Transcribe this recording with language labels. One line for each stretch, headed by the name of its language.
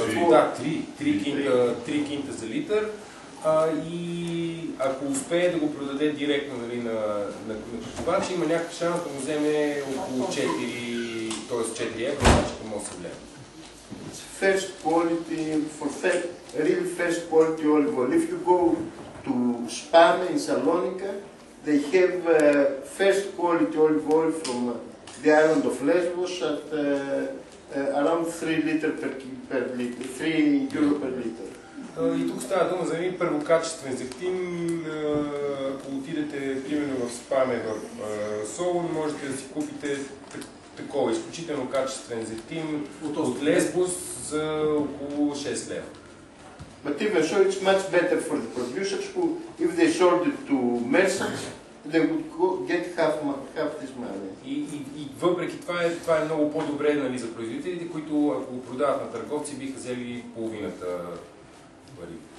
Bulgarian: Да, 3 кинта за литър. И ако успее да го продаде директно, нали, на купувача, има някакъв шанс да му вземе около 4, т.е. 4 евро, значи към 8 лева.
English: First quality, real first quality olive oil. If you go to Spame in Salonika, they have first quality olive oil from the island of Lesbos at around 3 liter per liter, 3 euro per liter.
Bulgarian: И тук става дума за един първокачествен зехтин. Ако отидете примерно в Спаме, в Солун, можете да си купите такова изключително качествен зехтин от Лесбос за около 6 лева.
English: But even so, it's much better for the producers who, if they sold it to merchants, they would get half this money.
Bulgarian: И въпреки това е много по-добре, нали, за производителите, които ако го продават на търговци, биха взели половината пари.